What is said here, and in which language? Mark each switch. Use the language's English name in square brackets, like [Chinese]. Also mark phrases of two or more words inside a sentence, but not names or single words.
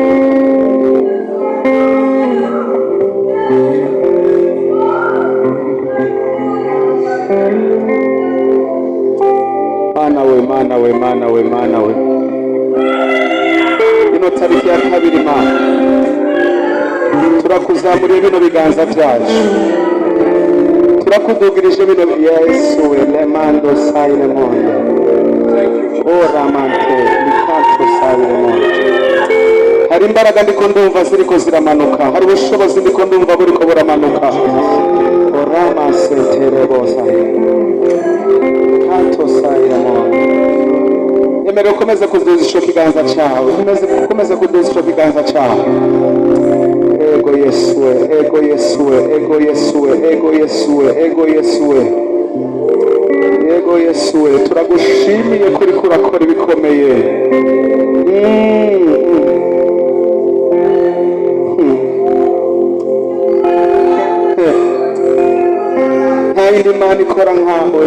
[Rundi] Mana we. Ino tariki ya kabiri Mana, turakuzamuriye bino biganza byacu, turakudugirije bino. Yesu we lemando sayile monde, oramante likanto sayile monde. Hari imbaraga ndiko ndumva ziriko ziramanuka, hari ubushobozi ndiko ndumva buriko buramanuka. Orama sentere bosa kanto sayile monde. Emerera ukomeze kuduza ico kiganza cyawe, ukomeze kuduza ico kiganza cyawe. Ego Yesu we, ego Yesu we, ego Yesu we, ego Yesu we, ego Yesu we, ego Yesu we. Turagushimiye kuri kurakora ibikomeye. Nta yindi Mana ikora nkawe.